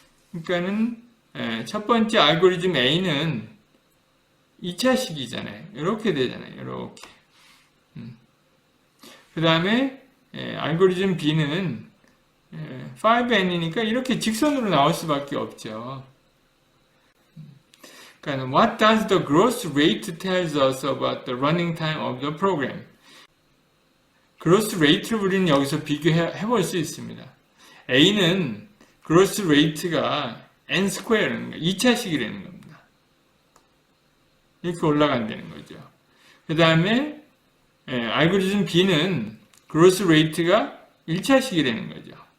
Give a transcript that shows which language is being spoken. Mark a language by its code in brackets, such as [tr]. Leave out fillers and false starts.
[ko] 그러니까는 첫 번째 알고리즘 A는 2차식이잖아요. 이렇게 되잖아요. 이렇게. 그 다음에 알고리즘 B는 5n이니까 이렇게 직선으로 나올 수밖에 없죠. 그러니까 [en] what does the growth rate tells us about the running time of the program? [ko] growth rate를 우리는 여기서 비교해 볼 수 있습니다. A는 growth rate가 n 스퀘어라는 거, 2차식이라는 겁니다. 이렇게 올라간다는 거죠. 그 다음에 알고리즘 B는 그로스 레이트가 1차식이 되는 거죠.